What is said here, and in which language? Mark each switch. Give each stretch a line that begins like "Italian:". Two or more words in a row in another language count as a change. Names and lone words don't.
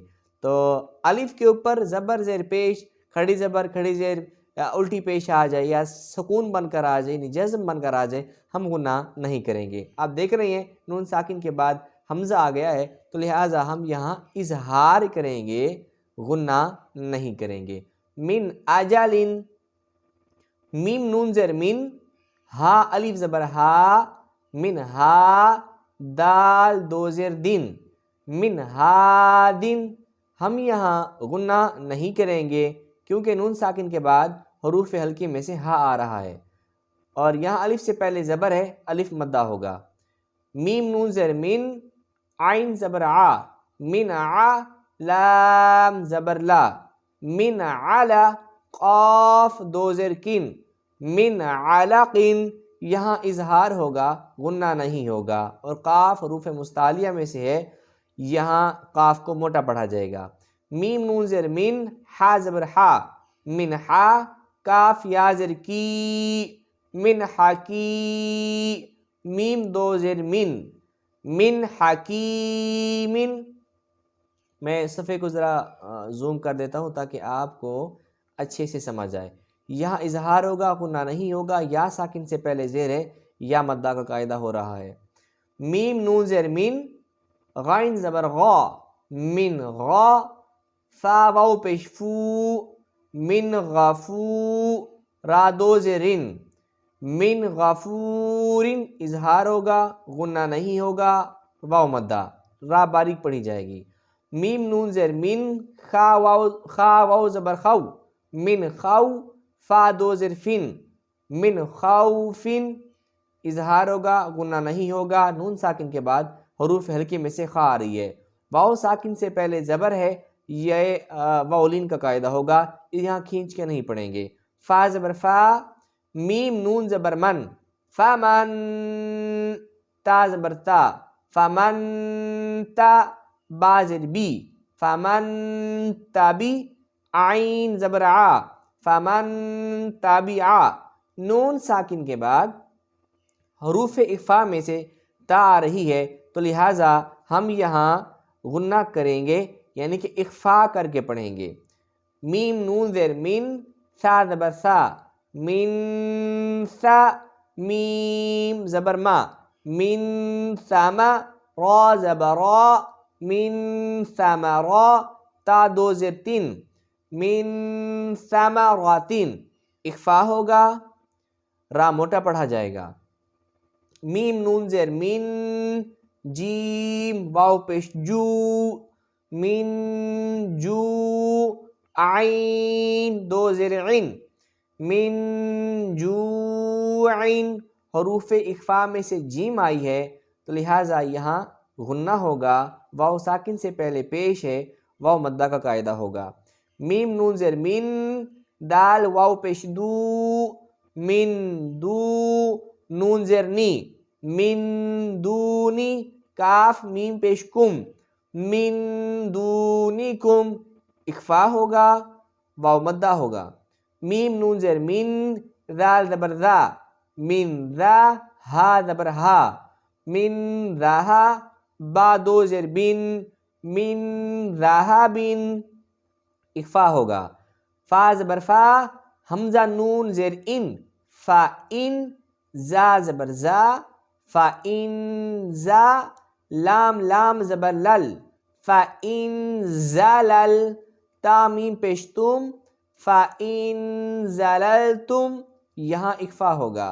Urdu: تو الف کے اوپر زبر زیر پیش، کھڑی زبر کھڑی زیر الٹی پیش آ جائے یا سکون بن کر آ جائے، یعنی جزم بن کر آ جائے، ہم غنہ نہیں کریں گے۔ آپ دیکھ رہے ہیں نون ساکن کے بعد حمزہ آ گیا ہے تو لہٰذا ہم یہاں اظہار کریں گے، غنہ نہیں کریں گے۔ من آجالن، میم نون زیر من، ہا الف زبر ہا، من ہا، دال دو زیر دن، من ہادن، ہم یہاں غنہ نہیں کریں گے کیونکہ نون ساکن کے بعد حروف ہلکی میں سے ہا آ رہا ہے، اور یہاں الف سے پہلے زبر ہے، الف مدہ ہوگا۔ میم نون زیر من، عین زبر آ، من آ، لام زبر لا، من علا، قاف دو زیر کن، من علقن، یہاں اظہار ہوگا، غنہ نہیں ہوگا، اور قاف حروف مستعلیہ میں سے ہے، یہاں قاف کو موٹا پڑھا جائے گا۔ میم نون زیر من، ہا زبر ہا، من ہا، کاف یا زر کی، من حکی، میم دو زیر من حکیمن۔ میں صفحے کو ذرا زوم کر دیتا ہوں تاکہ آپ کو اچھے سے سمجھ آئے۔ یہاں اظہار ہوگا، غنہ نہیں ہوگا، یا ساکن سے پہلے زیر ہے، یا مدہ کا قاعدہ ہو رہا ہے۔ میم نون زیر من، غین زبر غا، من غا، فا واو پیش فو، من غفو، را دو زیرن، من غفورن، اظہار ہوگا، غنہ نہیں ہوگا، واو مدہ، را باریک پڑھی جائے گی۔ میم نون زیر من، خا واو زبر خو، من خو، فا دو زیر فن، من خوفن، اظہار ہوگا، غنہ نہیں ہوگا، نون ساکن کے بعد حروف ہلکے میں سے خا آ رہی ہے، واو ساکن سے پہلے زبر ہے، یہ واولین کا قاعدہ ہوگا، یہاں کھینچ کے نہیں پڑھیں گے۔ فا زبر فا، میم نون زبر من، فمن، تا زبر تا، فمن تا، با زر بی، فمن تبی، عین زبر آ، فمن تبعا، نون ساکن کے بعد حروف اخفا میں سے تا آ رہی ہے، تو لہٰذا ہم یہاں غنہ کریں گے، یعنی کہ اخفا کر کے پڑھیں گے۔ میم نون زیر من، سا زبر سا، من سا، میم زبر ما، من سما، را زبر را، من ثمرا، تا دو زیر تن، من ثمراتن، اخفا ہوگا، را موٹا پڑھا جائے گا۔ میم نون زیر من، جیم واو پیش جو، من جو، عین دو زیر عین، من جوعین، حروف اخفا میں سے جیم آئی ہے، تو لہٰذا یہاں غنہ ہوگا، واو ساکن سے پہلے پیش ہے، واو مدہ کا قاعدہ ہوگا۔ میم نون زیر من، دال واو پیش دو، من دو، نون زیر نی، من دونی، کاف میم پیش کم، من دونکم، اخفا ہوگا، واو مدہ ہوگا۔ میم نون زیر من، ذال زبر ذا، من ذا، ہا زبر ہا، من ذہا، با دو زیر بن، من ذہبن، اخفا ہوگا۔ فا زبر فا، حمزہ نون زیر ان، فا ان، زا زبر زا، فا ان زا، لام زبر لل، فا ان زلل، تا میم پیش تم، فا ان زللتم، یہاں اخفا ہوگا۔